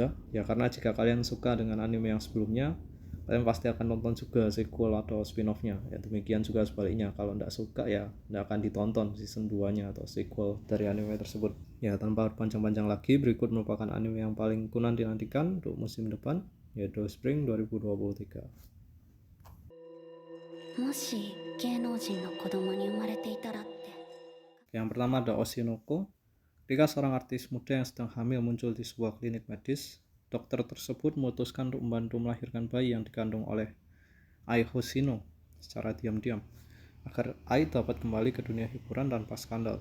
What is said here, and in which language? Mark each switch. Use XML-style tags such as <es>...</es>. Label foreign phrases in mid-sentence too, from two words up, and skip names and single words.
<id>Ya karena jika kalian suka dengan anime yang sebelumnya, kalian pasti akan nonton juga sequel atau spin-offnya. Ya demikian juga sebaliknya, kalau tidak suka ya tidak akan ditonton season 2 nya atau sequel dari anime tersebut. Ya tanpa panjang-panjang lagi, berikut merupakan anime yang paling nantikan untuk musim depan, yaitu Spring 2023.</id> <ja>もし芸能人の子供に生まれていたらって。</ja> <id>Yang pertama ada Oshinoko. Ketika seorang artis muda yang sedang hamil muncul di sebuah klinik medis, dokter tersebut memutuskan untuk membantu melahirkan bayi yang dikandung oleh Ai Hoshino secara diam-diam, agar Ai dapat kembali ke dunia hiburan tanpa skandal.</id>